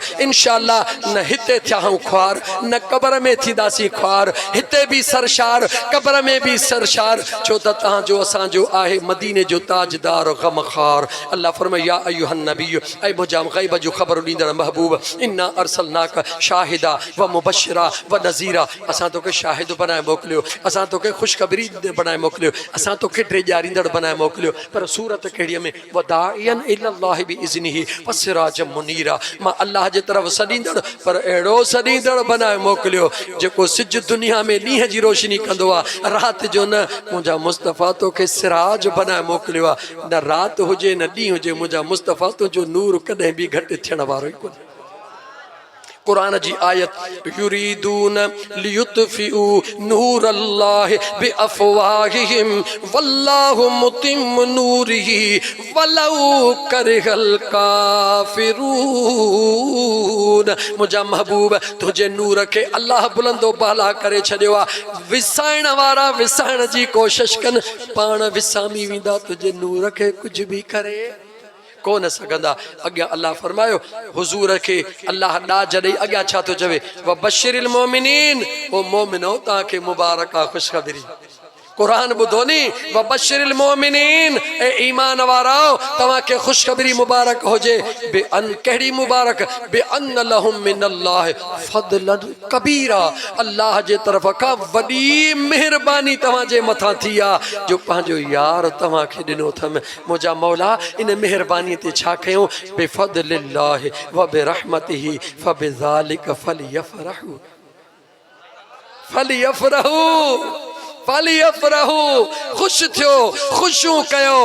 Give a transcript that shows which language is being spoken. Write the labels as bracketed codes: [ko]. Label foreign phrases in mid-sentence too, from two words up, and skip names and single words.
[sd] इंशाअल्लाह न हिते थिया हूं ख्वार, न क़बर में थींदासीं ख्वार, हिते बि सरशार, क़बर में बि सरशार, छो त तव्हांजो असांजो आहे मदीने जो ताजदार गमखार। अल्लाह फरमाए [ar] يا أيها النبي, [sd] ऐ मुंहिंजा ग़ैब जो ख़बर ॾींदड़ महबूब, [ar] إنا أرسلناك شاهدا ومبشرا ونذيرا, [sd] असां तोखे शाहिद बनाए मोकिलियो, असां तोखे ख़ुशख़बरी बनाए मोकिलियो, असां तोखे टे ॾियारींदड़ बनाए मोकिलियो। पर सूरत कहिड़ीअ में [ar] وداعيا إلى الله بإذنه وسراجا منيرا, [sd] मां अल्लाह जे तरफ़ सॾींदड़ पर अहिड़ो सॾींदड़ बनाए मोकिलियो जेको सिज दुनिया में ॾींहं जी रोशनी कंदो आहे, राति जो न। मुंहिंजा मुस्तफ़ा तोखे सिराज बनाए मोकिलियो आहे, न राति हुजे न ॾींहुं हुजे, मुंहिंजा मुस्तफ़ा तुंहिंजो नूर कॾहिं बि घटि थियण वारो ई कोन्हे। कुरान जी आयत [ar] يريدون ليطفئوا نور الله بأفواههم والله متم نوره ولو كره الكافرون. [sd] मुझा महबूब तुझे नूर के अल्लाह बुलंदो बाला करे छॾियो आहे। विसाइण वारा विसाइण जी कोशिश कनि, पाण विसामी वेंदा, तुझे नूर के कुछ भी करे कोन सघंदा। अॻियां अल्लाह फरमायो हुज़ूर खे अल्लाह ॾाज ॾेई अॻियां छा थो चवे, [ar] وبشر المؤمنين, [sd] ओ मोमिनो तव्हांखे मुबारक आहे, ख़ुशख़बरी। कुरान ॿुधो नी, [ar] وبشر المؤمنين, [sd] ए ईमान वाराओ तव्हांखे ख़ुशख़बरी मुबारक हुजे। [ar] بأن [sd] कहिड़ी मुबारक, [ar] بأن لهم من الله فضلا كبيرا, [sd] अल्लाह जे तरफ़ खां वॾी महिरबानी तव्हांजे मथां थी आहे जो पंहिंजो यार तव्हांखे ॾिनो अथमि। मुंहिंजा मौला इन महिरबानी ते छा कयूं, [ar] بفضل الله وبرحمته فبذلك فليفرحوا فليفرحوا فليفرحوا, [sd] ख़ुशि थियो, ख़ुशियूं कयो।